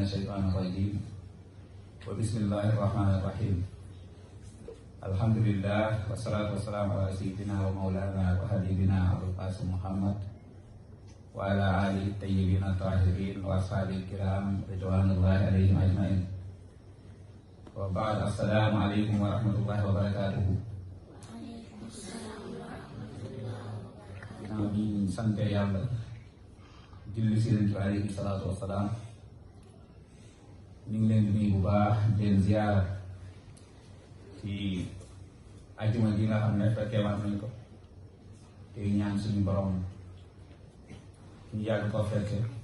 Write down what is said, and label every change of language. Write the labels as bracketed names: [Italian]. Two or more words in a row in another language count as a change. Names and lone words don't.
[Arabic] الشيطان الرجيم وبسم الله الرحمن الرحيم الحمد لله والصلاة والسلام على سيدنا ومولانا وحبيبنا أبو القاسم محمد وعلى آله الطيبين الطاهرين وأصحابه الكرام رضوان الله عليهم أجمعين وبعد السلام عليكم ورحمة الله وبركاته. [Wolof] ginnaaw bi ñu sant yàlla julli si leen ci [Arabic] عليه الصلاة والسلام [Wolof] ñu ngi leen di nuyu bu baax di leen ziyaara ci ajuma gi nga xam ne fekkee waat nañ ko te ñaan suñu borom ñu yàgg ko fekke